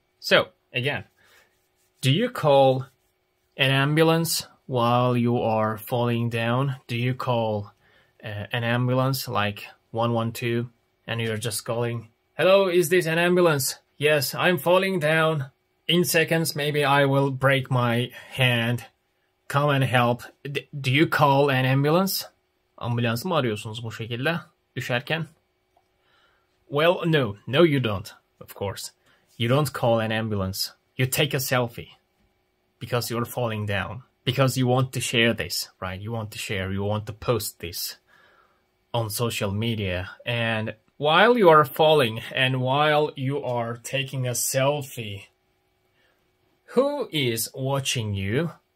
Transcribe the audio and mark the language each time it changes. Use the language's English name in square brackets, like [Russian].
[English] So, again, do you call an ambulance while you are falling down? Do you call an ambulance like 112 and you're just calling, hello, is this an ambulance? Yes, I'm falling down. In seconds, maybe I will break my hand. Come and help. Do you call an ambulance? [Turkish] Ambulans mı arıyorsunuz bu şekilde düşerken? [English] Well, no you don't, of course. You don't call an ambulance. You take a selfie because you're falling down. Because you want to share this, right? You want to post this on social media. And while you are falling and while you are taking a selfie, who is watching you?